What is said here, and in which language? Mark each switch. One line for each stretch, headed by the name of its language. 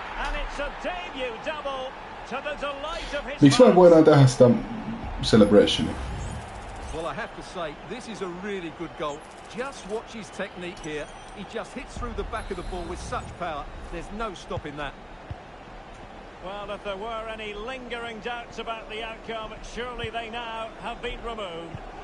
English: And it's a debut double to the delight of his
Finnish: Miksi me voidaan tehdä sitä celebrationia?
English: Well, I have to say, this is a really good goal. Just watch his technique here. He just hits through the back of the ball with such power. There's no stopping that. Well, if there were any lingering doubts about the outcome, surely they now have been removed.